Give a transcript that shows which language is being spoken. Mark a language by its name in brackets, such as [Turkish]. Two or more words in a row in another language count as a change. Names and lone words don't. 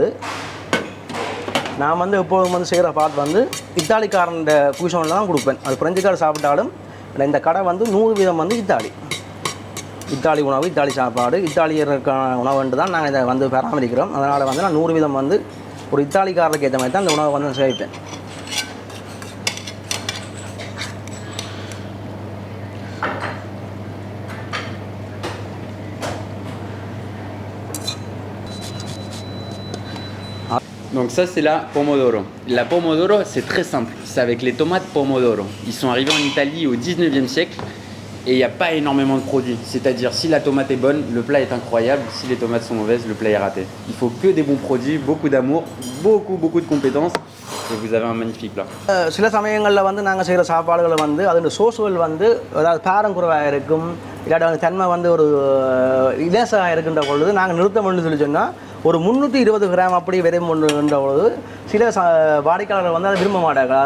[Tamil] நான் வந்து எப்போதும் வந்து செய்கிற பார்த்து வந்து இத்தாலிக்காரன் குயிஷனில் தான் கொடுப்பேன். அது பிரெஞ்சுக்காரர் சாப்பிட்டாலும் இந்த கடை வந்து 100% வந்து இத்தாலி உணவு, இத்தாலி சாப்பாடு, இத்தாலியருக்கான உணவுன்ட்டு தான் நாங்கள் இதை வந்து பராமரிக்கிறோம். அதனால் வந்து நான் 100% வந்து ஒரு இத்தாலிக்காரருக்கு ஏற்ற மாதிரி தான் இந்த உணவை வந்து செய்வேன். [French] Donc ça c'est la pomodoro. La pomodoro c'est très simple, c'est avec les tomates pomodoro. Ils sont arrivés en Italie au 19e siècle et il n'y a pas énormément de produits. C'est-à-dire si la tomate est bonne, le plat est incroyable. Si les tomates sont mauvaises, le plat est raté. Il faut que des bons produits, beaucoup d'amour, beaucoup de compétences et vous avez un magnifique plat. [Tamil] சில சமயங்களில் வந்து நாங்கள் செய்கிற சாப்பாடுகளை வந்து அதோட சோசுகள் வந்து அதாவது பாரம் குறைவாக இருக்கும், இல்லாட்டி தன்மை வந்து ஒரு இலேசாக இருக்கின்ற பொழுது நாங்கள் நிறுத்தம்னு சொல்லி சொன்னால் ஒரு 320 கிராம் அப்படி வெறும்ன்ற பொழுது சில வாடிக்கையாளர்கள் வந்து அதை விரும்ப மாட்டார்கள்.